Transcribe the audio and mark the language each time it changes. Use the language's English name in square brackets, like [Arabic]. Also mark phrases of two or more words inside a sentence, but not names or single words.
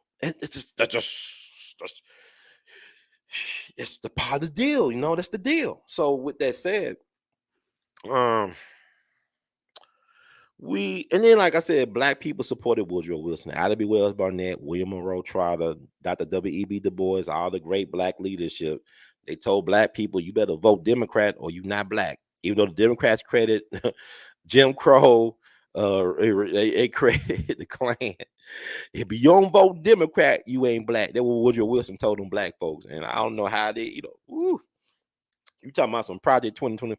[English] It's just that's it's the part of the deal, you know. That's the deal. So with that said, and then like I said, black people supported Woodrow Wilson, Ida B. Wells Barnett, William Monroe Trotter, Dr. W.E.B. Du Bois, all the great black leadership. They told black people, you better vote Democrat or you're not black. Even though the Democrats credit Jim Crow, they credit the Klan. If you don't vote Democrat, you ain't black. That's what Woodrow Wilson told them black folks. And I don't know how they, you talking about some Project 2025.